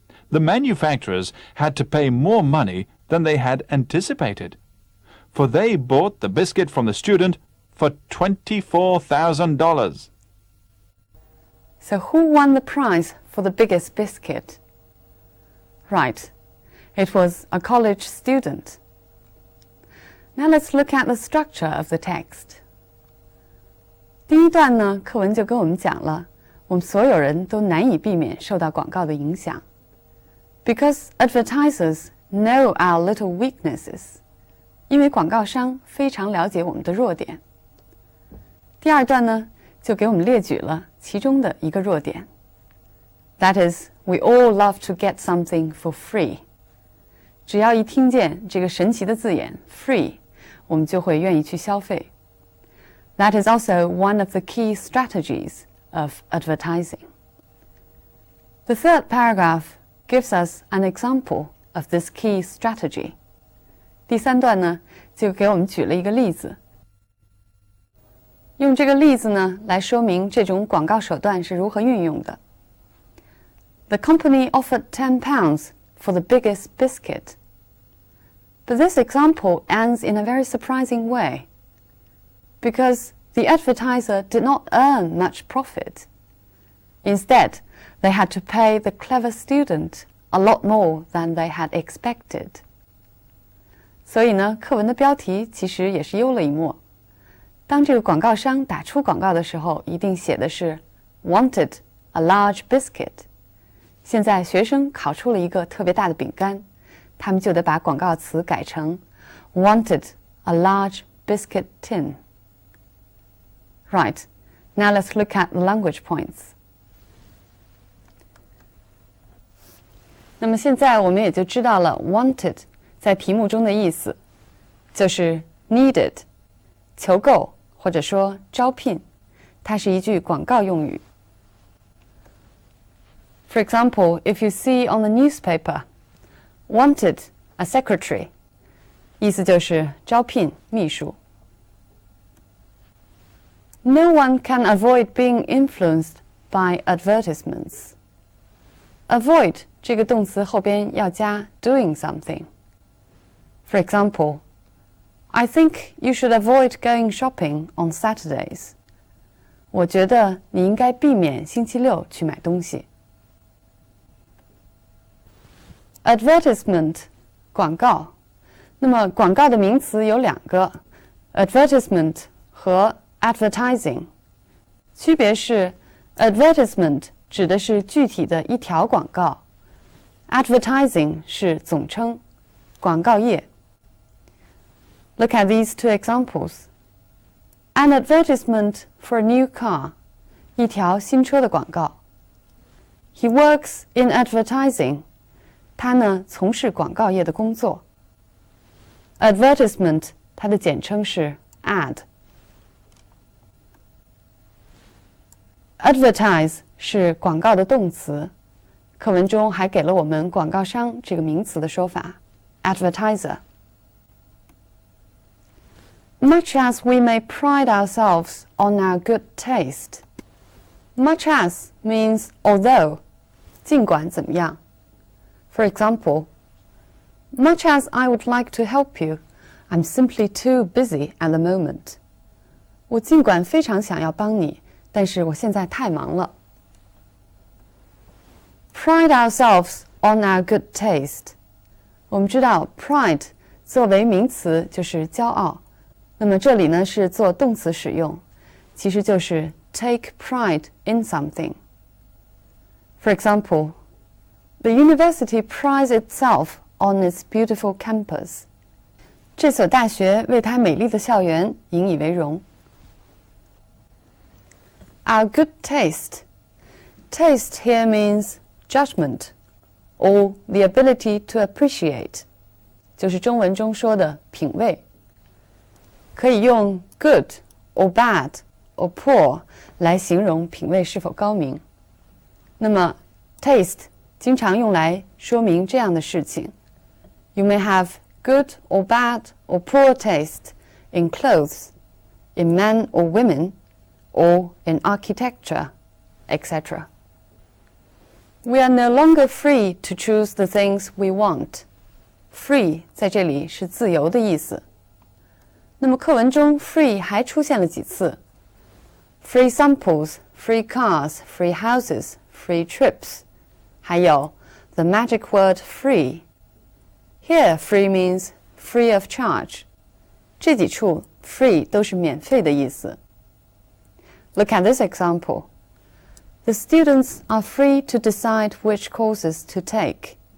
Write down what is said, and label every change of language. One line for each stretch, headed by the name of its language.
English: The manufacturers had to pay more money than they had anticipated, for they bought the biscuit from the student for $24,000. So who won the prize for the biggest biscuit? Right, it was a college student. Now let's look at the structure of the text.
Chinese: 第一段呢，课文就跟我们讲了，我们所有人都难以避免受到广告的影响。
English: Because advertisers know our little weaknesses.
Chinese: 因为广告商非常了解我们的弱点。第二段呢，就给我们列举了其中的一个弱点。
English: That is, we all love to get something for free.
Chinese: 只要一听见这个神奇的字眼 free, 我们就会愿意去消费。
English: That is also one of the key strategies of advertising. The third paragraph gives us an example of this key strategy.
Chinese: 第三段呢，就给我们举了一个例子。用这个例子呢，来说明这种广告手段是如何运用的。
English: The company offered £10 for the biggest biscuit. But this example ends in a very surprising way, because the advertiser did not earn much profit. Instead, they had to pay the clever student a lot more than they had expected.
Chinese: 所以呢，课文的标题其实也是幽了一默。当这个广告商打出广告的时候，一定写的是 wanted a large biscuit. 现在学生考出了一个特别大的饼干，他们就得把广告词改成 wanted a large biscuit tin.
English: Right, now let's look at language points.
Chinese: 那么现在我们也就知道了 wanted 在题目中的意思，就是 needed 求购或者说招聘，它是一句广告用语。
English: For example, if you see on the newspaper, wanted a secretary, 意思就是招聘秘书。 No one can avoid being influenced by advertisements.
Chinese: Avoid 这个动词后边要加 doing something.
English: For example, I think you should avoid going shopping on Saturdays.
Chinese: 我觉得你应该避免星期六去买东西。 Advertisement 广告，那么广告的名词有两个 ，advertisement 和 advertising， 区别是 advertisement 指的是具体的一条广告 ，advertising 是总称，广告页。
English: Look at these two examples. An advertisement for a new car, 一条新车的广告。 He works in advertising.
Chinese: 他呢从事广告业的工作。Advertisement 它的简称是 ad。 Advertise 是广告的动词，课文中还给了我们广告商这个名词的说法 advertiser。
English: Much as we may pride ourselves on our good taste, much as means although, 尽管怎么样。 For example, much as I would like to help you, I'm simply too busy at the moment.
Chinese: 我尽管非常想要帮你，但是我现在太忙了。
English: Pride ourselves on our good taste.
Chinese: 我们知道 pride 作为名词就是骄傲，那么这里呢是做动词使用，其实就是 take pride in something.
English: For example, the university prides itself on its beautiful campus.
Chinese: 这所大学为它美丽的校园引以为荣。
English: Our good taste. Taste here means judgment or the ability to appreciate.
Chinese: 就是中文中说的品味。可以用 good or bad or poor 来形容品味是否高明。那么 taste 经常用来说明这样的事情。
English: You may have good or bad or poor taste in clothes, in men or women, or in architecture, etc. We are no longer free to choose the things we want.
Chinese: Free 在这里是自由的意思。那么课文中 free 还出现了几次 ？ Free samples, free cars, free houses, free trips.
English: 还有 the magic word free. Here, free means free of charge.
Chinese: 这几处 free 都是免费的意思。
English: Look at this example. The students are free to decide which courses to take.